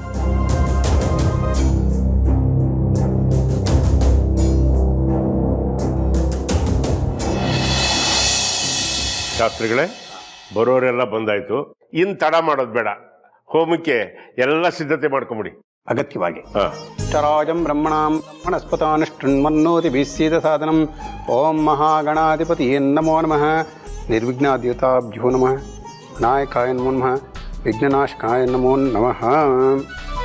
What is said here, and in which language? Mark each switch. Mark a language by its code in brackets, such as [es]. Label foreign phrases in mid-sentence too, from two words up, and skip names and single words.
[kn] ಶಾಸ್ತ್ರಿಗಳೇ, ಬರೋರೆಲ್ಲ ಬಂದಾಯ್ತು. ಇನ್ನು ತಡ ಮಾಡೋದು ಬೇಡ, ಹೋಮಕ್ಕೆ ಎಲ್ಲ ಸಿದ್ಧತೆ ಮಾಡ್ಕೊಂಬಿಡಿ ಅಗತ್ಯವಾಗಿ. ಹಾಂ. [sa] ಚರಾಜಂ ಬ್ರಹ್ಮಣಾಂ ಬ್ರಹ್ಮಣಸ್ಪತಾನುಷ್ಠೃಣ್ವನ್ನೋತಿ ಭೀಸ್ಸೀದ ಸಾಧನಂ. ಓಂ ಮಹಾಗಣಾಧಿಪತಿ ನಮೋ ನಮಃ. ನಿರ್ವಿಘ್ನಾದ್ಯುತಾಭ್ಯೋ ನಮಃ. ವಿನಾಯಕಾಯ ನಮೋ ನಮಃ. ವಿಘ್ನನಾಶಕಾಯ ನಮೋ ನಮಃ.